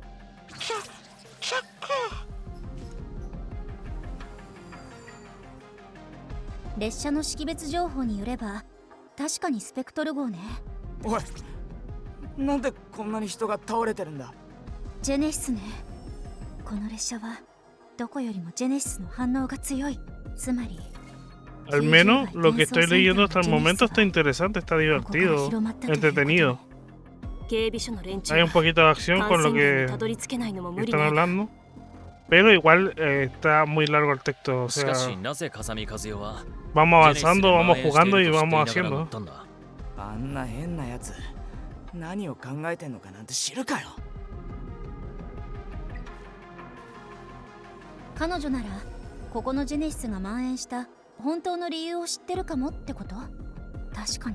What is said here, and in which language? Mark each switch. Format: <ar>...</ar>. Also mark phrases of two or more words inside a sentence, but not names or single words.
<ja>列車の識別情報によれば確かにスペクトル号ね。おい、なんでこんなに人が倒れてるんだ？ジェネシスね。この列車はどこよりもジェネシスの反応が強い。つまり</ja> <es>Al menos lo que estoy leyendo hasta el momento está interesante, está divertido, entretenido. Hay un poquito de acción con lo que están hablando, pero igual está muy largo el texto. O sea, vamos avanzando, vamos jugando y vamos haciendo.</es> <ja>あんな変なやつ、何を考えてんのかなんて知るかよ。彼女ならここのジェネシスが蔓延した本当の理由を知ってるかもってこと？確かに。</ja>